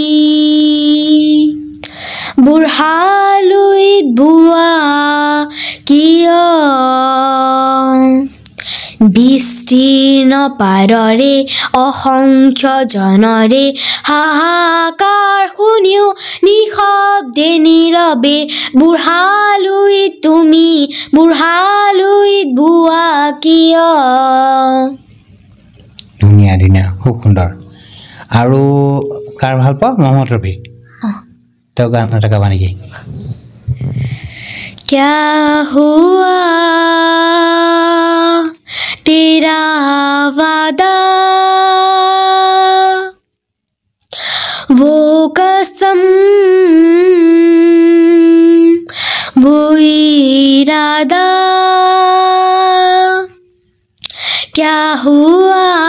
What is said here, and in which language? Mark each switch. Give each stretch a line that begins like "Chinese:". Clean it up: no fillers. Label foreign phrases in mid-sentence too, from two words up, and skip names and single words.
Assamese: বুঢ়ালৈত বোৱা কিয় বিস্তীৰ্ণ পাৰৰে অসংখ্য জনৰে হাহাকাৰ শুনিও নিশব্দে নীৰৱে বুঢ়ালৈত তুমি বুঢ়ালৈত বোৱা কিয় ধুনীয়া খুব সুন্দৰ আৰু কাৰ ভাল পোৱা মহম্মদ ৰফি তেওঁ গান এটা গাবা নেকি
Hindi: क्या हुआ तेरा वादा वो कसम वो इरादा क्या हुआ